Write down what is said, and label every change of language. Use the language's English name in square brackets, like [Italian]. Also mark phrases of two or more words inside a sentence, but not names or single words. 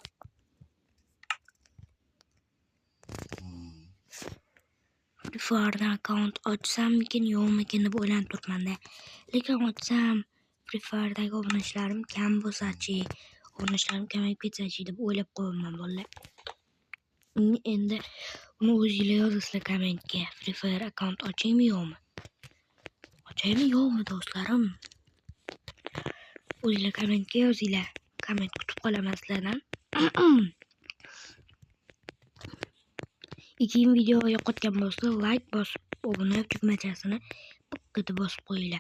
[Uzbek] Free Fire'dan account ochsammikin yo'qmikin deb o'ylanib turibman-da. Lekin ochsam Free Fire'dagi obunachalarim kam bo'lsa-chi, obunachalarim kamayib ketsa-chi deb o'ylab qo'yaman bolalar. Endi uni o'zinglar yozasizlar kommentga. Free Fire account ochaymi yo'qmi? Ochaymi yo'qmi do'stlarim? O'zinglar kommentga yozinglar. Komment kutib qolaman sizlardan. Ikkinchi video yoqotgan bo'lsa, like bosib, obuna tugmachasini bitta bosib qo'yinglar.